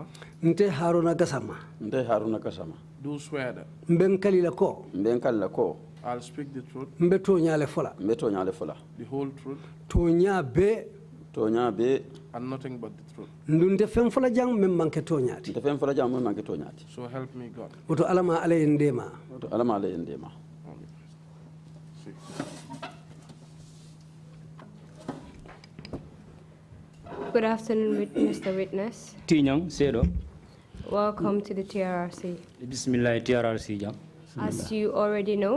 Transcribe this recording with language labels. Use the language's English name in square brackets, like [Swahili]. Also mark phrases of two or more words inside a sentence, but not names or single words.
[Mandingo] Nte Haruna Gassama. Nte Haruna Gassama. [English] Do swear that. [Mandingo] Mbenkalila ko. [English] I'll speak the truth. [Mandingo] Mbeto nyale fola. [English] The whole truth. [Mandingo] Tonya be. [English] And nothing but the truth. [Mandingo] Ndunde fem fola jang mem manke tonyati. [English] So help me God. [Mandingo] Oto alama ale ndema. [English] Good afternoon, Mr. Witness. [Mandingo] Tinyang Sedo. [English] Welcome to the TRRC. [Mandingo] Bismillah TRRC jam. [English] As you already know,